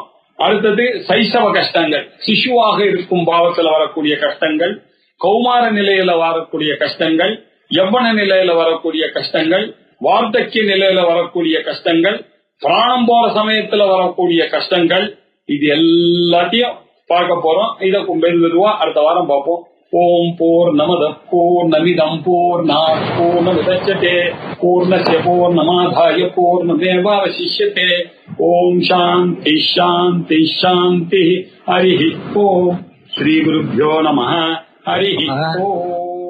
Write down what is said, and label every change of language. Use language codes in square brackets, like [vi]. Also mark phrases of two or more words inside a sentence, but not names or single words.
[ta] அடுத்தது சைசவ கஷ்டங்கள், சிசுவாக இருக்கும் பாவத்துல வரக்கூடிய கஷ்டங்கள், கௌமார நிலையில வரக்கூடிய கஷ்டங்கள், யவ்வன நிலையில வரக்கூடிய கஷ்டங்கள், வார்த்தக்கிய நிலையில வரக்கூடிய கஷ்டங்கள், பிராணம் போற சமயத்துல வரக்கூடிய கஷ்டங்கள், இது எல்லாத்தையும் பார்க்க போறோம். இதை மெதுவா அடுத்த வாரம் பார்ப்போம். [sa] ओम् पूर्णमदः पूर्णमिदम् पूर्णात् पूर्णमुदच्यते पूर्णस्य पूर्णमादाय पूर्णमेवावशिष्यते. ओम् शान्ति शान्ति शान्ति. हरि ओम्। श्री गुरुभ्यो नमः. हरि ओम्.